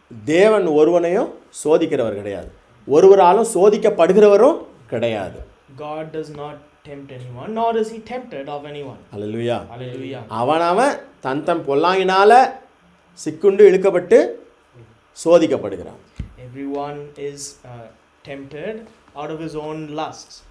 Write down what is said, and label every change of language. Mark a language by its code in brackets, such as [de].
[ta] தேவன் ஒருவனையும் சோதிக்கிறவர் கிடையாது, ஒருவராலும் சோதிக்கப்படுகிறவரும் கிடையாது. [en] God does not tempt anyone, nor is he tempted of anyone. Hallelujah. Hallelujah. [ta] அவன் தன் பொல்லாங்கினால சிக்குண்டு இழுக்கப்பட்டு சோதிக்கப்படுகிறான். [en] Everyone is tempted out of his own lusts.